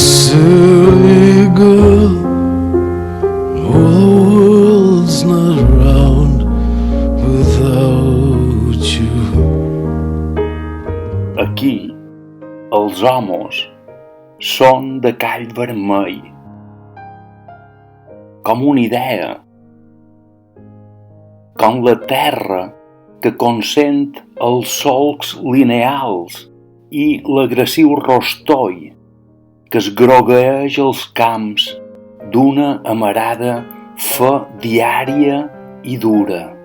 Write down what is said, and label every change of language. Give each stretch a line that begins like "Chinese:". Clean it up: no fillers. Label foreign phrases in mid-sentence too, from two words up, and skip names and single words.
English: silly girl, oh, the world's not around without you.
Catalan: Aquí, els homes són de call vermell, com una idea, com la terra que consent els solcs lineals i l'agressiu rostoll que es grogueja els camps d'una amarada fe diària i dura.